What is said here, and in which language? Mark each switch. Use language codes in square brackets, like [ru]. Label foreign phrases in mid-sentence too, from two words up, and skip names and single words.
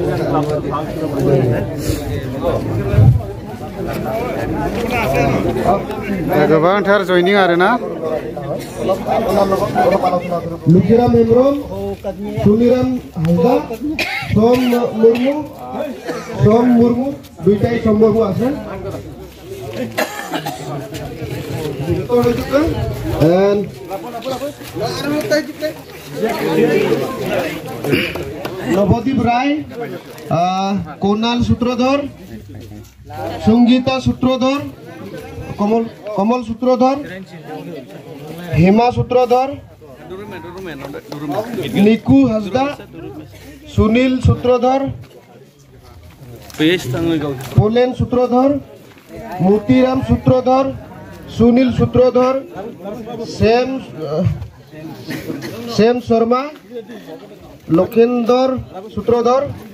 [brx] गोबांथार जयनिं आरोना। [bn] लुखिराम हेम्ब्रम, सुनिराम हाजदा, सम मुर्मू দুইটাই সম্ভব আছে। নবদ্বীপ রায়, কোনাল সূত্রধর, সঙ্গীতা সূত্রধর, কমল সূত্রধর, हेमा सूत्रधर, निकू हसदा, सुनील सूत्रधर, पोलेन सूत्रधर, मोतीराम सूत्रधर, सुनील सूत्रधर, सेम शर्मा, लोकेंदर सूत्रधर,